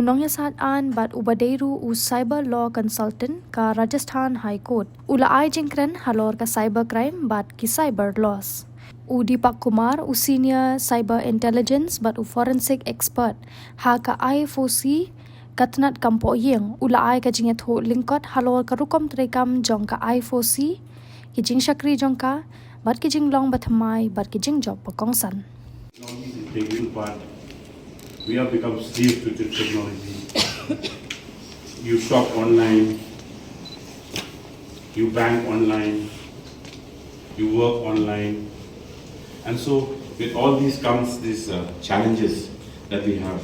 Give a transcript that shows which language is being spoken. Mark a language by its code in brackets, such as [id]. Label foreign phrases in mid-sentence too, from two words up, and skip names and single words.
[kha] nong yasat an bat ubadeiru u [en] cyber law consultant [kha] ka Rajasthan High Court ula ai jingkren halor ka [en] cyber crime [kha] bat ki [en] cyber laws [kha] u Deepak Kumar u [en] senior cyber intelligence [kha] bat u [en] forensic expert [kha] ha ka IFOC katnat kampo yeng ula ai ka jinget ho lingkot halor ka rukom trekam jong ka IFOC ki jing shakri jong ka bat ki jing long bathamai bat ki jing job pakongsan [en] we have become slaves to technology. You shop online, you bank online, you work online, and so with all these comes these challenges that we have.